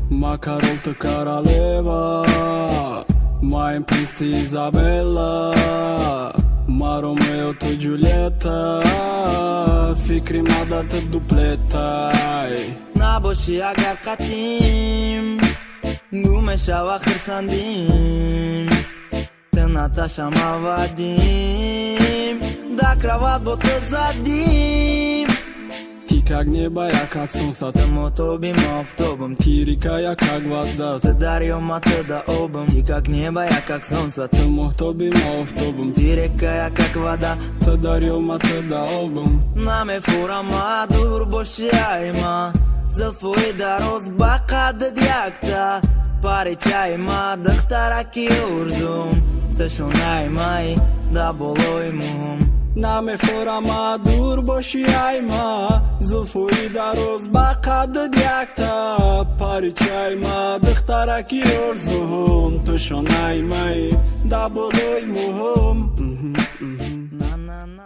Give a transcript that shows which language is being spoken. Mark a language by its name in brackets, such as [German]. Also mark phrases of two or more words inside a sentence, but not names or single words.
[Tajik] Ма корол, ту королева, ма ин принц, ту Изабелла, ма Ромео, ту Ҷулетта, фикри ма да ту дуплеттай. Набошӣ агар қатим, гум мешава хирсандим, ту Наташа ма вадим, да крават бо ту задим. [Russian] Ти как неба, я как солнце, [Tajik] Ту мотоби ма офтобам, [Russian] ти река, я как вода, [Tajik] ту дарё, ма ту да обам. [Russian] Ти как неба, я как солнце, [Tajik] ту моҳтоби ма офтобам, [Russian] ти река, я как вода, [Tajik] ту дарё, ма ту да обам. Намефурам, ма дур боши ай ма, зулфои дароз ба қаддат якта, паричаи ма, духтараки орзум, ту шонаи май, да болои муҳум. Намефурам, ма дур боши ай ма, зулфои дароз ба қаддат якта, паричаи ма, духтараки орзум, ту шонаи май, да болои муҳум. Мгм, мгм. На, на, на.